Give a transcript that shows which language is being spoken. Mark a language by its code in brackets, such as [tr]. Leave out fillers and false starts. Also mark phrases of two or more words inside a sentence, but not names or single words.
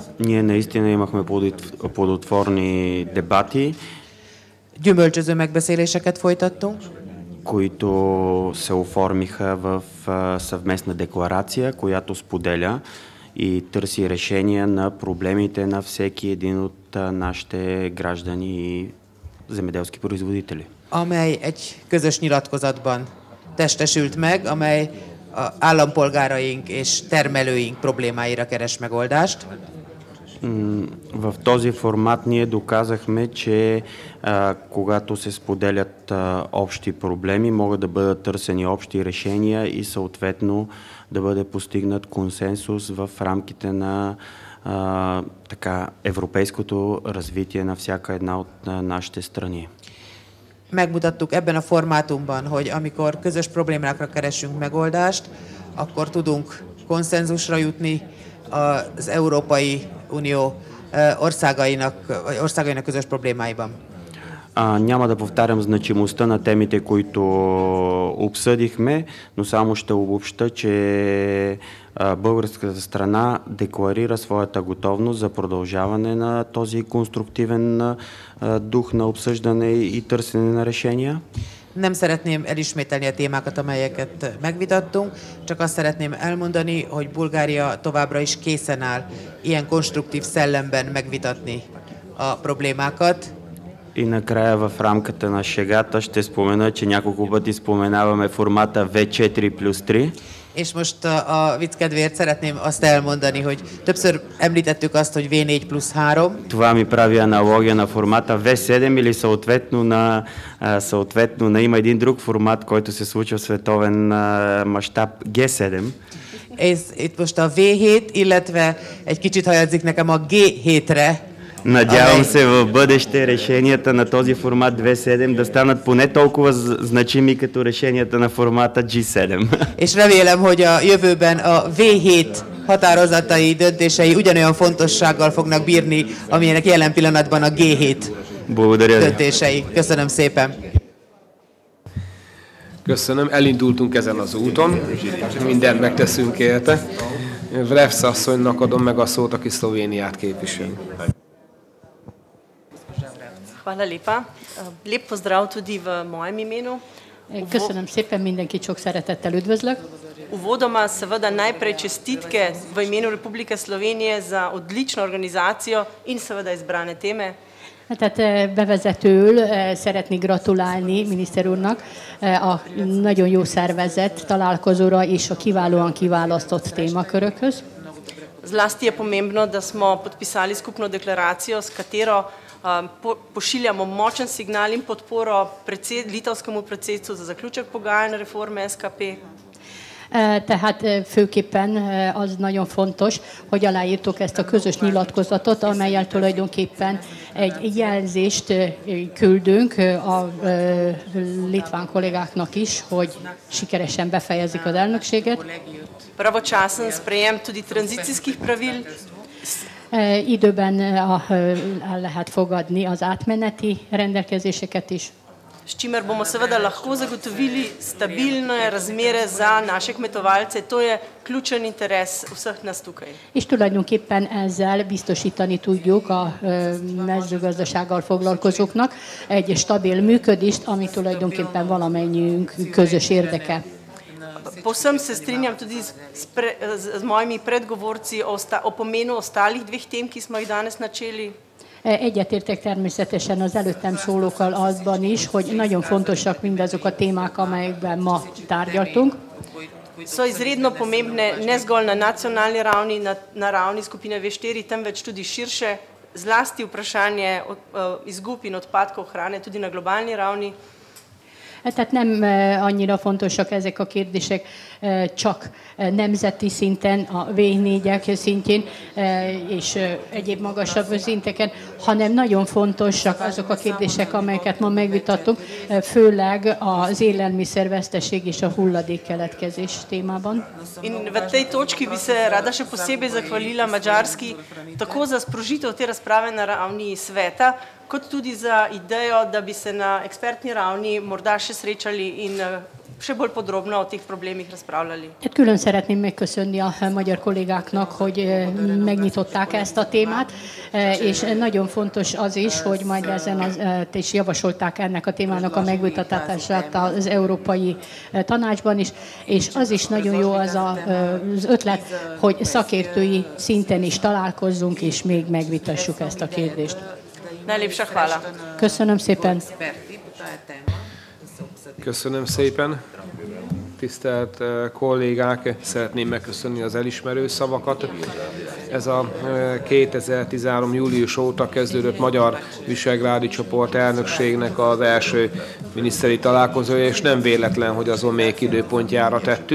[bg] Ние наистина имахме плодотворни дебати. [hu] Gyümölcsöző megbeszéléseket folytattunk, [bg] които се оформиха в съвместна декларация, която споделя и търси решения на проблемите на всеки един от нашите граждани и земеделски производители. [hu] Amely egy közös nyilatkozatban testesült meg, amely állampolgáraink és termelőink problémáira keres megoldást. [bg] В този формат ние доказахме, че когато се споделят общи проблеми, могат да бъдат търсени общи решения и съответно да бъде постигнат консенсус в рамките на европейското развитие на всяка една от нашите страни. [hu] Megmutattuk ebben a formátumban, hogy amikor közös problémákra keresünk megoldást, akkor tudunk konszenzusra jutni az Európai Unió országainak közös problémáiban. [bg] Няма да повтарям значимостта на темите, които обсъдихме, но само ще обобща, че българската страна декларира своята готовност за продължаване на този конструктивен дух на обсъждане и търсене на решения. [hu] Nem szeretném elismételni a témákat, amelyeket megvitattunk, csak azt szeretném elmondani, hogy Bulgária továbbra is készen áll ilyen konstruktív szellemben megvitatni a problémákat. [bg] И накрая в рамката на шегата ще спомена, че няколко пъти споменаваме формата V4+3. [hu] És most a vicc kedvéért szeretném azt elmondani, hogy többször említettük azt, hogy V4+3. [bg] Това ми прави аналогия на формата V7 или съответно има един друг формат, който се случва в световен мащаб G7. [hu] Itt most a V7, illetve egy kicsit hajadzik nekem a G7-re. [bg] Надявам се в бъдеще решенията на този формат 2.7 да станат поне толкова значими като решенията на формата G7. [hu] És remélem, hogy a jövőben a V7 határozatai, döntései ugyanolyan fontossággal fognak bírni, amilyenek jelen pillanatban a G7 döntései. Köszönöm szépen. Köszönöm, elindultunk ezen az úton, mindent megteszünk érte. Vrevsz asszonynak adom meg a szót, aki Szlovéniát képvisel. [sl] Hvala lepa. Lep pozdrav tudi v mojem imenu. [hu] Köszönöm szépen, mindenkit sok szeretettel üdvözlök. [sl] Uvodoma seveda najprej čestitke v imenu Republike Slovenije za odlično organizacijo in seveda izbrane teme. [hu] Tehát bevezetőül szeretnék gratulálni miniszter úrnak a nagyon jó szervezett találkozóra és a kiválóan kiválasztott témakörökhöz. [sl] Zlasti je pomembno, da smo podpisali skupno deklaracijo, s katero pošiljamo močen signal in podporo litovskemu predsedstvu za zaključek pogajanj reforme SKP. [hu] Tehát főképpen az nagyon fontos, hogy aláírtuk ezt a közös nyilatkozatot, amellyel tulajdonképpen egy jelzést küldünk a litván kollégáknak is, hogy sikeresen befejezik az elnökséget. [sl] Pravočasen sprejem tudi tranzicijskih pravil. [hu] Időben el lehet fogadni az átmeneti rendelkezéseket is. [sl] S čimer bomo seveda lahko zagotovili stabilne razmere za naše kmetovalce. To je ključen interes vseh nas tukaj. [hu] És tulajdonképpen ezzel biztosítani tudjuk a mezőgazdasággal foglalkozóknak egy stabil működést, ami tulajdonképpen valamennyiünk közös érdeke. [sl] Povsem se strinjam tudi z mojimi predgovorci o pomenu ostalih dveh tem, ki smo jih danes načeli. [hu] Egyetértek természetesen az előttem szólókkal azban is, hogy nagyon fontosak mindazok a témák, amelyekben ma tárgyaltunk. [sl] So izredno pomembne ne zgolj na nacionalni ravni, na ravni skupine V4, temveč tudi širše zlasti vprašanje izgub in odpadkov hrane tudi na globalni ravni. [hu] Tehát nem annyira fontosak ezek a kérdések csak nemzeti szinten, a V4-ek szintjén és egyéb magasabb szinteken, hanem nagyon fontosak azok a kérdések, amelyeket ma megvitattunk, főleg az élelmiszerveszteség és a hulladékkeletkezés témában. [sl] In v tej točki bi se rada še posebej zahvalila Madžarski tako za sprožitev te razprave na ravni sveta, kot tudi za idejo, da bi se na ekspertni ravni morda še srečali in še bolj podrobno o teh problemih razpravljali. [hu] Külön szeretném megköszönni a magyar kollégáknak, hogy megnyitották ezt a témát, és nagyon fontos az is, hogy majd ezen és javasolták ennek a témának a megvitatását az Európai Tanácsban is, és az is nagyon jó az ötlet, hogy szakértői szinten is találkozzunk, és még megvitassuk ezt a kérdést. [sl] Najlepša hvala. [hu] Köszönöm szépen. Köszönöm szépen. Tisztelt kollégák, szeretném megköszönni az elismerő szavakat. Ez a 2013. július óta kezdődött Magyar Visegrádi Csoport elnökségnek az első miniszteri találkozója, és nem véletlen, hogy az omék időpontjára tettük.